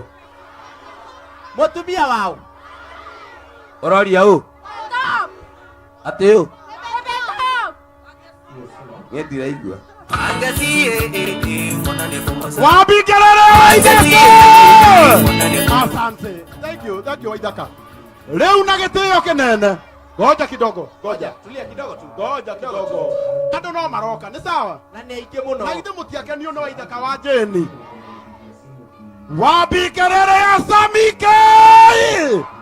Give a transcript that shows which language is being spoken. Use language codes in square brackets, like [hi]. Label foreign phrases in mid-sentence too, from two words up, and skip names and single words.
[ki] mũtumia wao Ororia ũ Atĩ ũ Niĩ ndiraigua [sw] Wapi kelele Waithaka! Asante. [en] Thank you Waithaka. [ki] Leo na gitio kinene. [sw] Ngoja kidogo. Ngoja. Tulia kidogo tu. Ngoja kidogo. [ki] Kado no maroka, [sw] ni sawa? [ki] Na ni aike muno. Na ithe mutiakenio no Waithaka wa jeni. [sw] Wapi kelele ya Samikei!